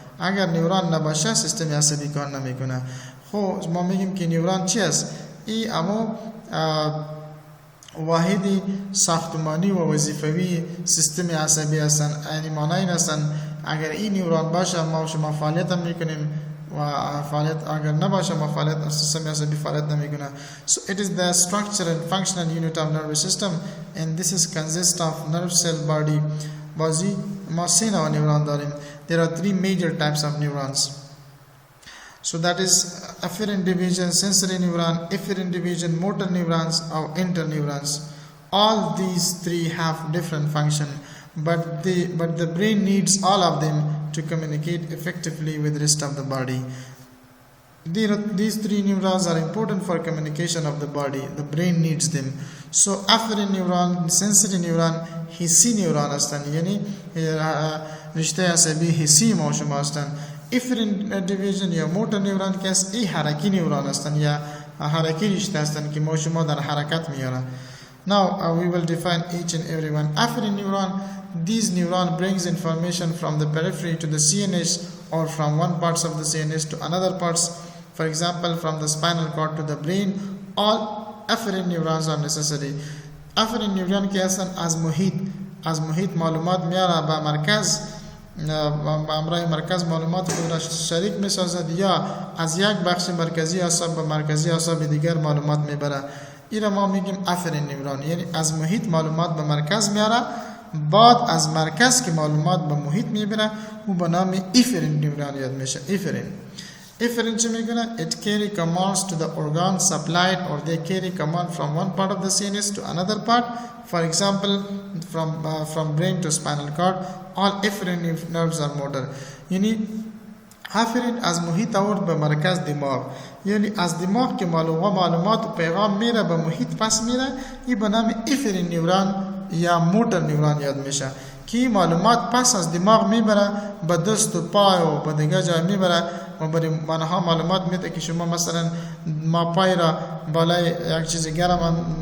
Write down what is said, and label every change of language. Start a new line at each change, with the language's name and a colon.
Persian: اگر نیورون نباشه سیستم عصبی کار نمیکنه. خب ما میگیم که نیورون چی است؟ این اما واحدی ساختمانی و وظیفوی سیستم عصبی هستن. یعنی معنی این هستن اگر این نیورون باشه ما شما فعالیت میکنیم و فعالیت اگر نباشه ما فعالیت سیستم عصبی فعالیت نمیکنه.
English: So it is the structure and functional unit of nervous system and this is consist of nerve cell body.
Persian: بازی ما سه نوع نیورون داریم.
English: There are three major types of neurons. So that is afferent division, sensory neuron, efferent division, motor neurons or interneurons. All these three have different function, but the brain needs all of them to communicate effectively with the rest of the body. These three neurons are important for communication of the body. The brain needs them. So afferent neuron, sensory neuron, hissi neuron هستن.
Persian: یعنی رشته عصبی حسی ما شما هستن. efferent division یا motor neuron که است این حرکی نیورون هستن یا حرکی رشته هستن که ما شما در حرکت میارن.
English: Now we will define each and every one. Afferent neuron, these neuron brings information from the periphery to the CNS or from one parts of the CNS to another parts. For example, from the spinal cord to the brain. All afferent neurons are necessary.
Persian: Afferent neuron که هستن از محیط معلومات میاره به مرکز امرای مرکز معلومات خود را شریک می سازد یا از یک بخش مرکزی اعصاب به مرکزی اعصاب دیگر معلومات میبره. این را ما میگیم افرین نیورون. یعنی از محیط معلومات به مرکز میاره بعد از مرکز که معلومات به محیط میبره او به نام افرین نیورون یاد میشه.
English: Efferent
Persian: چه میکنه؟
English: It carry commands to the organ supplied or they carry command from one part of the CNS to another part. For example, from brain to spinal cord. All efferent nerves are motor.
Persian: یعنی afferent از محیط آورد به مرکز دماغ. یعنی از دماغ که معلومات و پیغام میره به محیط پس میره این به نام efferent نیورون یا موتور نیورون یاد میشه که معلومات پس از دماغ میبره به دست و پای و به دیگه جای میبره و برای منها معلومات میده که شما مثلا ما پای را بالای یک چیز گرم